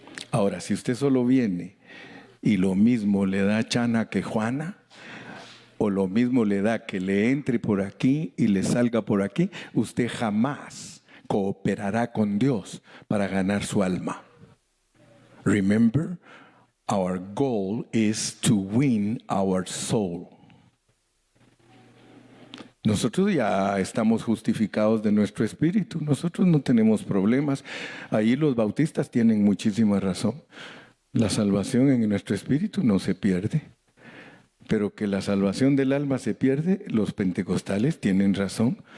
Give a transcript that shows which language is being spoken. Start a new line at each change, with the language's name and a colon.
Spanish: Ahora, si usted solo viene y lo mismo le da chana que Juana, o lo mismo le da que le entre por aquí y le salga por aquí, usted jamás cooperará con Dios para ganar su alma.
English: Remember, our goal is to win our soul.
Spanish: Nosotros ya estamos justificados de nuestro espíritu, nosotros no tenemos problemas. Ahí los bautistas tienen muchísima razón. La salvación en nuestro espíritu no se pierde, pero que la salvación del alma se pierde, los pentecostales tienen razón.